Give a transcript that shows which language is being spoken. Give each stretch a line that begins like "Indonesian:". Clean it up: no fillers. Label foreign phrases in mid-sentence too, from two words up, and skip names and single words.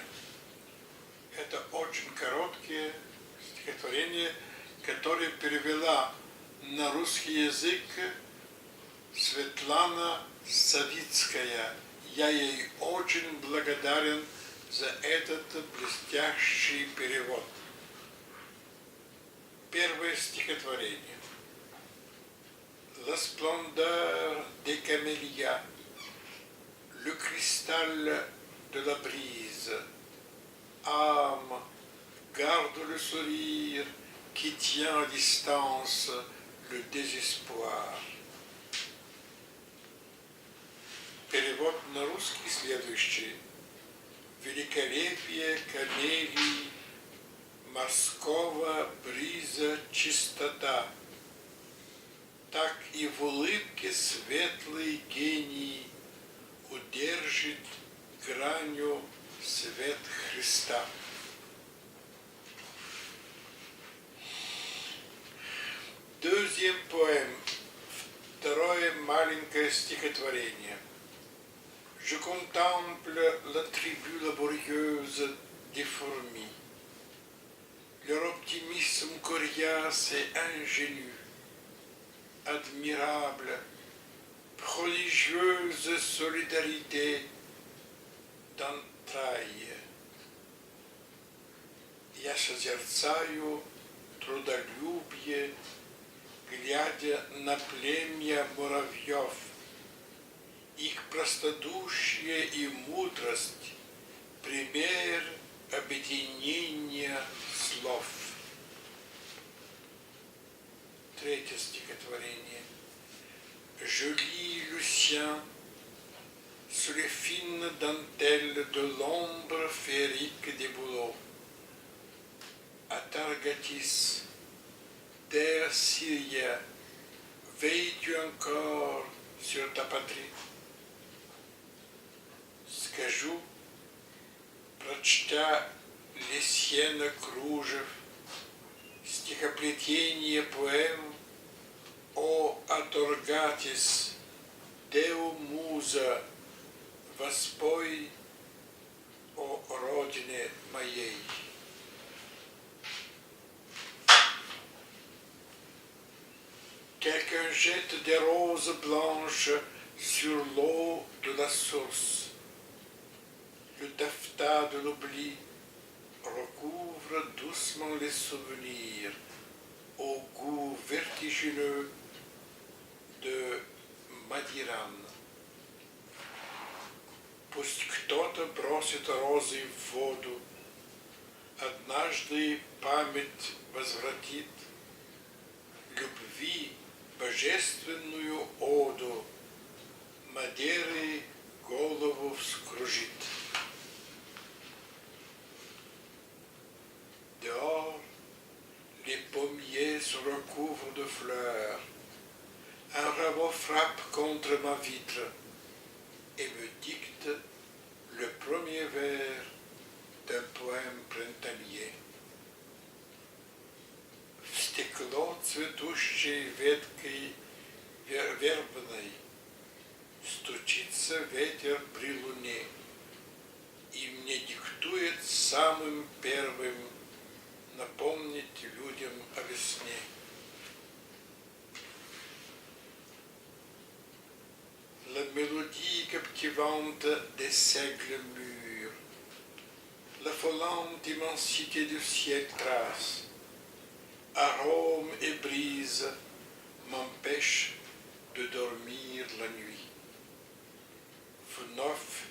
Russian: Это очень короткие стихотворения, которые перевела на русский язык Светлана Савицкая. Я ей очень благодарен за этот блестящий перевод. Первое стихотворение.
French: La splendeur des camélias, le cristal de la brise. Âme, garde le sourire qui tient à distance le désespoir.
Russian: Перевод на русский следующий. Великолепие камелий, морского бриза чистота. Так и в улыбке светлый гений удержит гранью свет Христа.
French: Deuxième poème,
Russian: второе маленькое стихотворение.
French: Je contemple la tribu laborieuse des fourmis. Leur optimisme coriace et ingénu, admirable, prodigieuse solidarité d'entrailles.
Russian: Я созерцаю трудолюбие, глядя на племя муравьев, их простодушие и мудрость, пример объединения слов. Третье стихотворение.
French: Je lis Lucien sous les fines dentelles de l'ombre féerique des bouleaux. Atargatis, terre Syria, veilles-tu encore sur ta patrie?
Russian: Скажу, прочтя Лесьена Кружев, стихоплетение поэм «О Аторгатис, Део Муза, воспой о родине моей».
French: Quelqu'un jette des roses blanches sur l'eau de la source. Le taffetas de l'oubli recouvre doucement les souvenirs au goût vertigineux de Мадиран.
Russian: Пусть кто-то бросит розы в воду, однажды память возвратит любви божественную оду, Мадеры голову вскружит.
French: Dehors, les pommiers se recouvrent de fleurs. Un rabot frappe contre ma vitre et me dicte le premier vers d'un poème printanier.
Russian: В стекло цветущей веткой вербной стучится ветер при луне и мне диктует самым первым напомнить людям о весне.
French: La mélodie captivante des siècles mûrs, l'affolante immensité du ciel trace, arômes et brise m'empêchent de dormir la nuit.